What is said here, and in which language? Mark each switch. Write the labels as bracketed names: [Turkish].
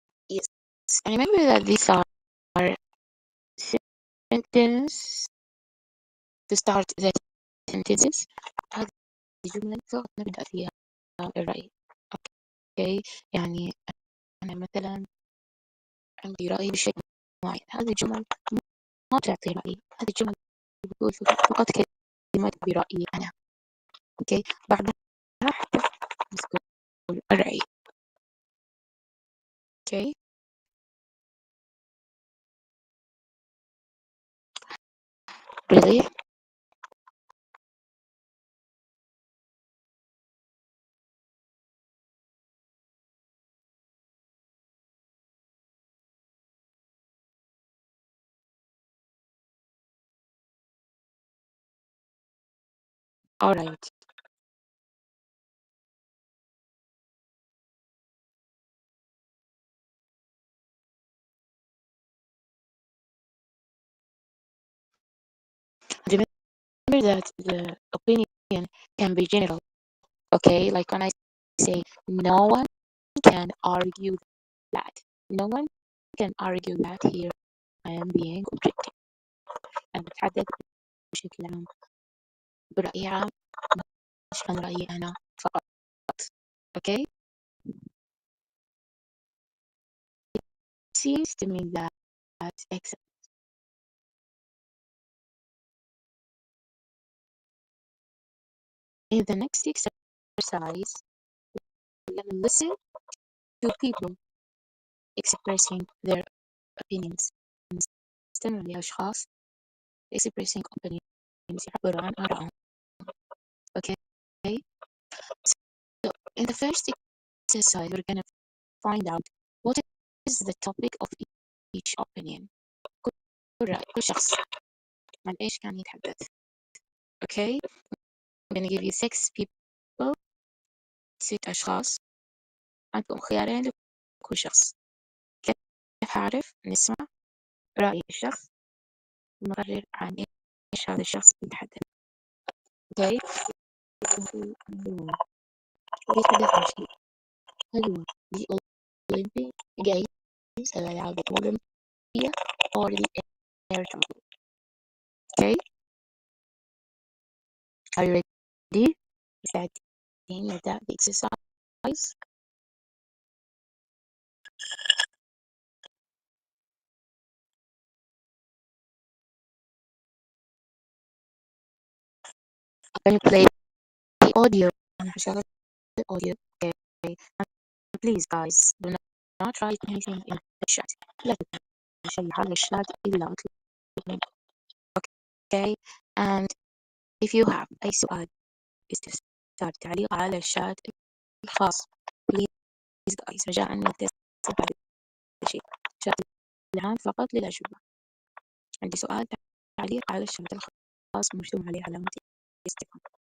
[English] Yes, I remember that these are sentences to start the sentences. [Arabic] هذه الجملة فقط نبدأ فيها الرأي. أوكي، يعني أنا مثلا عندي رأي بشيء معين. هذه الجمل ما تعطي رأي، هذه الجمل بتقول فقط كلمات برأيي أنا. أوكي، بعدها حتى نقول الرأي. أوكي، really. [English] All right. Remember that the opinion can be general. Okay, like when I say no one can argue that. No one can argue that here I am being objective. [Arabic] أنا بتحدث بشكل عام برأي عام مش عن رأيي أنا فقط. [English] Okay, seems to me that excellent. In the next exercise, we're going to listen to people expressing their opinions. [Arabic] نستمع لأشخاص [English] expressing opinions [Arabic] يعبروا عن آرائهم. [English] Okay, so in the first exercise, we're going to find out what is the topic of each opinion. [Arabic] كل شخص عن إيش كان يتحدث. [English] Okay, I'm going to give you 6 people, 6 أشخاص. [Arabic] عندكم خيارين لكل شخص. كيف هعرف نسمع رأي الشخص ونقرر عن إيش هذا الشخص يتحدث. Okay, يتحدث عن شيء. هل هو [English] the Olympic Games [Arabic] الألعاب الأولمبية [English] or the air travel. Okay, are you ready? [Arabic] مستعدين نبدأ [English] the exercise. Can you play the audio? [Arabic] أنا هشغل الأوديو. [English] Okay, and please guys do not write anything in the chat. [Arabic] لا تكتبوا شيء على الشات إلا أطلب منكم. [English] Okay, and if you have [Arabic] أي سؤال استفسار تعليق على الشات الخاص [English] please guys [Arabic] رجاء لا تكتبوا هذا الشيء. الشات العام فقط للأجوبة. عندي سؤال تعليق على الشات الخاص مرسوم عليه علامة استفهام.